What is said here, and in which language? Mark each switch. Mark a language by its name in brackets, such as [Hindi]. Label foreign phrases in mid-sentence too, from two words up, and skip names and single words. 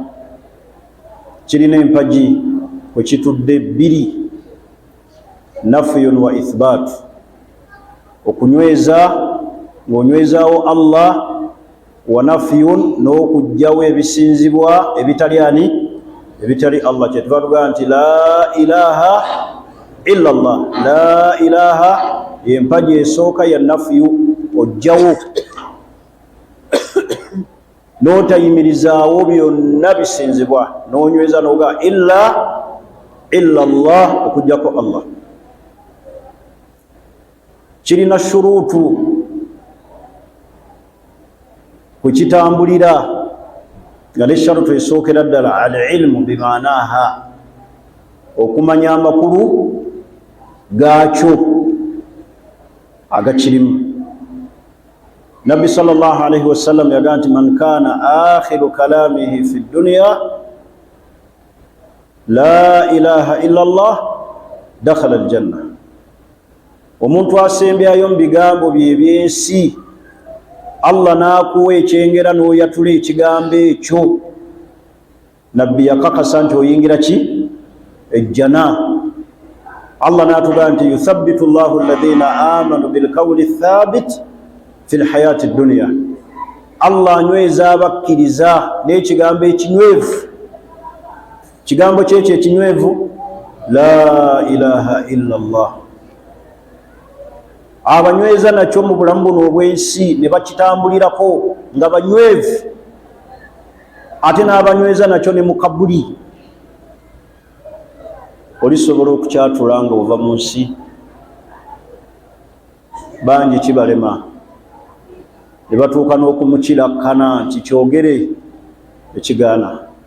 [Ganda] Kirina empagi kwe kitudde bbiri, [Arabic] نفي وإثبات, [Ganda] okunyweza ng'onywezaawo Allah, [Arabic] ونفي [Ganda] n'okugjawo ebisinzibwa ebitali ani? Ebitali Allah. Kyetuva tugaa nti [Arabic] لا إله إلا الله. لا إله [Ganda] y'empagi esooka ya nafyu, ojjawo n'otayimirizaawo byonna bisinzibwa, n'onyweza n'ogaa [Arabic] إلا الله, [Ganda] okuggyako Allah. Kirina shuruutu kwekitambulira, nga ne sharutu esookera ddala [Arabic] العلم بمعناها, [Ganda] okumanya amakulu gaakyo agakirimu. [Arabic] Nabbi صلى الله عليه وسلم [Ganda] yagaa nti [Arabic] من كان آخر كلامه في الدنيا لا إله إلا الله دخل الجنة. [Ganda] Omuntu asembyayo mu bigambo bye ebyensi, Allah n'akuwa ekyengera n'oyatula ekigambo ekyo, nabbi yakakasa nti oyingira ki ejjana. [Arabic] Allah [Ganda] n'atugamba nti [Arabic] يثبت الله الذين آمنوا بالقول الثابت في الحياة الدنيا. [Ganda] Allah anyweza abakkiriza n'ekigambo ekinywevu. Kigambo kyekyo ekinywevu [Arabic] لا إله إلا الله. [Ganda] Abanyweza nakyo mu bulamu buno obwensi ne bakitambulirako nga banywevu, ate n'abanyweza nakyo ne mu kabuli. Olisobola okukyatula nga ova mu nsi, bangi kibalema ne batuuka n'okumukirakana nti kyogere ekigaana.